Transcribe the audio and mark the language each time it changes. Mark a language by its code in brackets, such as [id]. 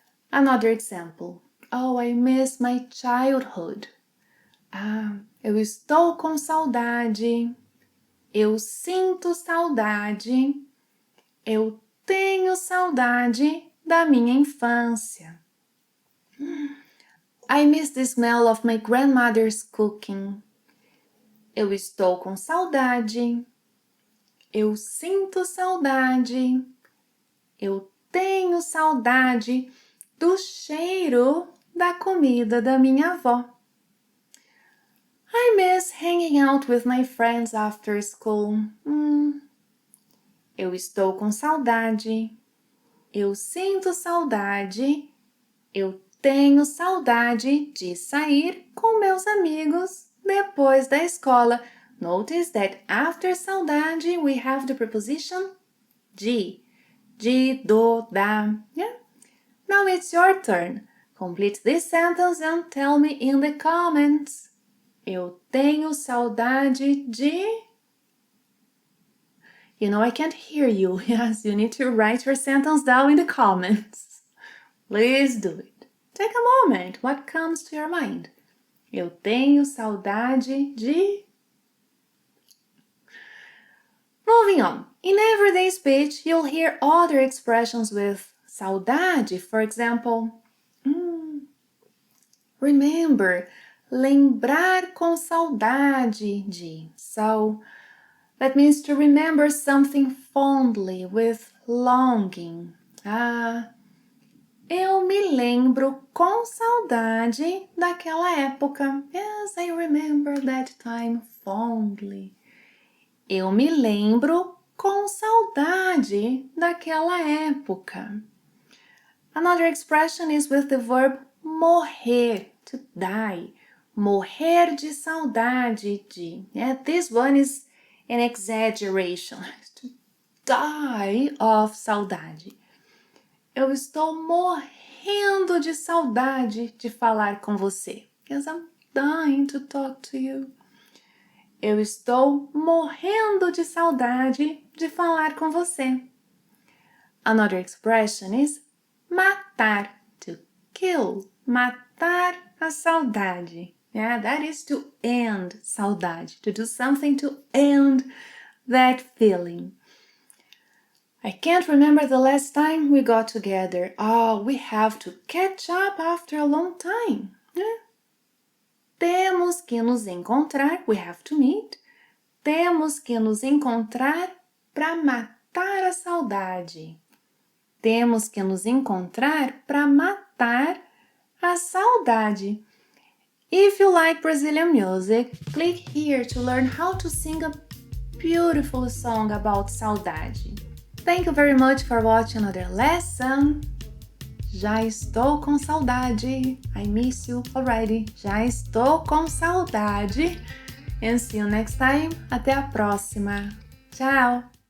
[en] Another example. Oh, I miss my childhood. [pt] Eu estou com saudade. Eu sinto saudade. Eu tenho saudade da minha infância. [en] I miss the smell of my grandmother's cooking. [pt] Eu estou com saudade. Eu sinto saudade. Eu tenho saudade do cheiro da comida da minha avó. [en] I miss hanging out with my friends after school. [pt] Eu estou com saudade. Eu sinto saudade. Eu tenho saudade de sair com meus amigos depois da escola. [en] Notice that after saudade we have the preposition de. De, do, da. Yeah? Now it's your turn. Complete this sentence and tell me in the comments. [pt] Eu tenho saudade de... [en] You know I can't hear you. Yes, you need to write your sentence down in the comments. Please do it. Take a moment. What comes to your mind? [pt] Eu tenho saudade de... [en] Moving on. In everyday speech, you'll hear other expressions with saudade. For example, remember, [pt] lembrar com saudade de. [en] So, that means to remember something fondly with longing. [pt] Eu me lembro com saudade daquela época. [en] Yes, I remember that time fondly. [pt] Eu me lembro com saudade daquela época. [en] Another expression is with the verb morrer, to die. [pt] Morrer de saudade de. [en] Yeah, this one is an exaggeration. To die of saudade. [pt] Eu estou morrendo de saudade de falar com você. [en] Yes, I'm dying to talk to you. [pt] Eu estou morrendo de saudade de falar com você. [en] Another expression is matar, to kill. [pt] Matar a saudade. [en] Yeah, that is to end saudade, to do something to end that feeling. I can't remember the last time we got together. Oh, we have to catch up after a long time. Yeah. [pt] Temos que nos encontrar, [en] we have to meet. [pt] Temos que nos encontrar para matar a saudade. Temos que nos encontrar para matar a saudade. [en] If you like Brazilian music, click here to learn how to sing a beautiful song about saudade. Thank you very much for watching another lesson. [pt] Já estou com saudade. [en] I miss you already. [pt] Já estou com saudade. [en] And see you next time. [pt] Até a próxima. Tchau!